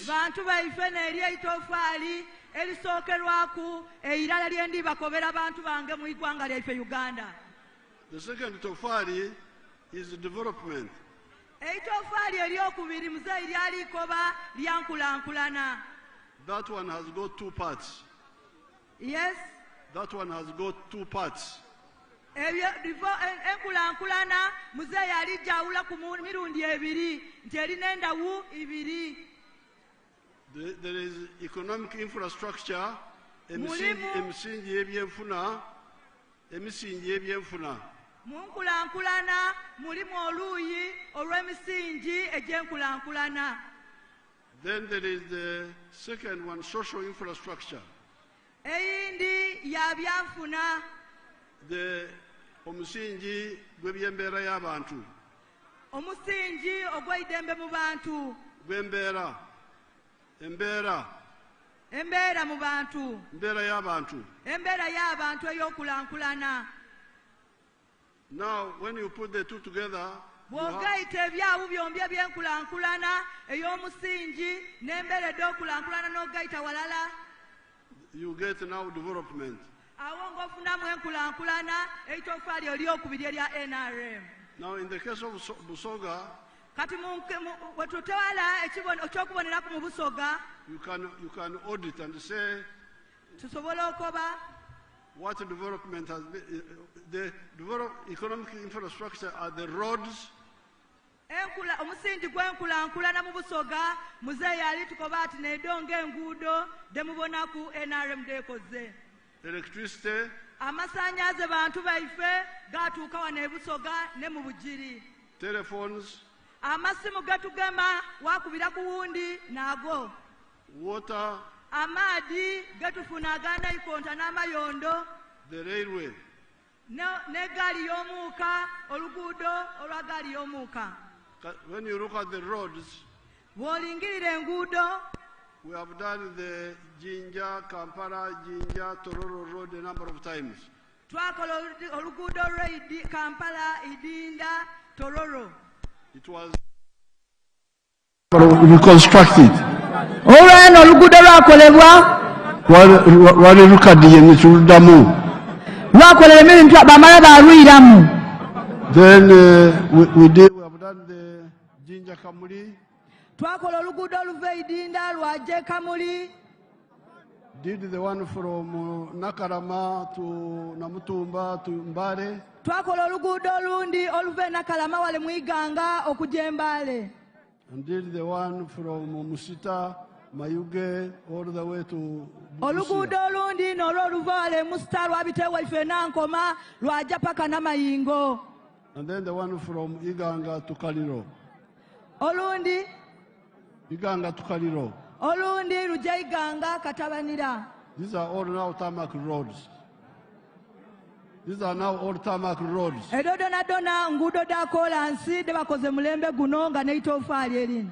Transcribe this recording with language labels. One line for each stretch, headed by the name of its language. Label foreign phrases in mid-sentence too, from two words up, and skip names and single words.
Soga: Bantu baife n'eri eitofaali erisookerwaku eirala lye ndibakobera bantu bange mu igwanga lyaife Uganda.
English: The second safari is development.
Soga: Eitofaali eryokubiri Mzee lyalikoba lyankulankulana.
English: That one has got two parts. Yes. That one has got two parts.
Soga: Enkulankulana Mzee yali jawula ku mirundi ebiri nti erina endawu ibiri.
English: There is economic infrastructure,
Soga: emisingi y'ebyenfuna. Mu nkulankulana mulimu oluuyi olw'emisingi egy'enkulankulana.
English: Then there is the second one, social infrastructure.
Soga: Eyindi ya byanfuna. Omusingi gw'ebyembeera y'abantu. Omusingi ogw'eidembe mu bantu. Gw'embeera. Embeera mu bantu. Embeera y'abantu. Embeera y'abantu ey'okulankulana.
English: Now, when you put the two together,
Soga: bw'ogaita ebyawu byombi eby'enkulankulana ey'omusingi n'embeera ed'okulankulana n'ogaita walala,
English: you get now development.
Soga: awo ng'ofunamu enkulankulana eitofaali eryokubiri erya NRM.
English: Now, in the case of Busoga,
Soga: kati we tutwala ekyokuboneraku mu Busoga,
English: you can audit and say
Soga: tusobola okoba
English: what development has been. The economic infrastructure are the roads.
Soga: Omusingi gw'enkulankulana mu Busoga, Mzee yali tukoba ati n'edonga enguudo demubonaku NRM dekoze.
English: Electricity.
Soga: Amasanyaze bantu baife gatuuka wano e Busoga ne mu Bugiri.
English: Telephones.
Soga: Amasimu gatugema wakubira ku wundi nago.
English: Water.
Soga: Amaadi gatufuna aganda ikonta n'amayondo.
English: The railway.
Soga: Ne gaali y'omuuka, oluguudo olwa gaali y'omuuka.
English: When you look at the roads,
Soga: bw'olingirira enguudo.
English: We have done the Jinja, Kampala, Jinja, Tororo Road a number of times.
Soga: Twakola oluguudo lwe Kampala, Idinda, Tororo.
English: It was reconstructed.
Soga: Olw'eno oluguudo lwakolebwa. Wali lukaddiye ne tuluddamu. Lwakolera ebintu bamala baalwiramu.
English: Then we have done the Jinja Kamuli.
Soga: Twakola oluguudo oluva Idinda lwaje Kamuli.
English: Did the one from Nakarama to Namutumba to Mbale.
Soga: Twakola oluguudo olundi oluva Nakalama wale mu Iganga okujja Mbale.
English: And did the one from Musita, Mayuge, all the way to
Soga: oluguudo olundi n'olwo oluva wale Musita lwabita waife Nankoma lwaja paka Namayingo.
English: And then the one from Iganga to Kaliro.
Soga: Olundi
English: Iganga to Kaliro.
Soga: olundi lujja Iganga Katabanira.
English: These are all now tarmac roads. These are now all tarmac roads.
Soga: Edo dona nguudo da kolansi de bakoze mulembe guno nga n'eitofaali erini.